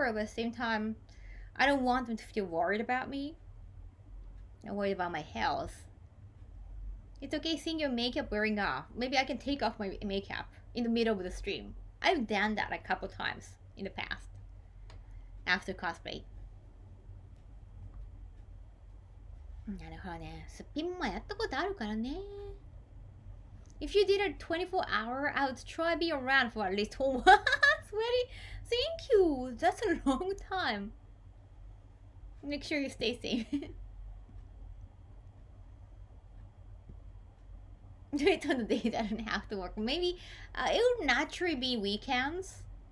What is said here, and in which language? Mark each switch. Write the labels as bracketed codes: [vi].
[en] At the same time, I don't want them to feel worried about me. I'm worried about my health. It's okay seeing your makeup wearing off. Maybe I can take off my makeup in the middle of the stream. I've done that a couple times in the past after cosplay. [ja] なるほどね。すっぴんもやったことあるからね。 [en] If you did a 24-hour, I would try be around for at least 4 months. Really? Thank you. That's a long time. Make sure you stay safe. Do it on the days I don't have to work. Maybe it would naturally be weekends.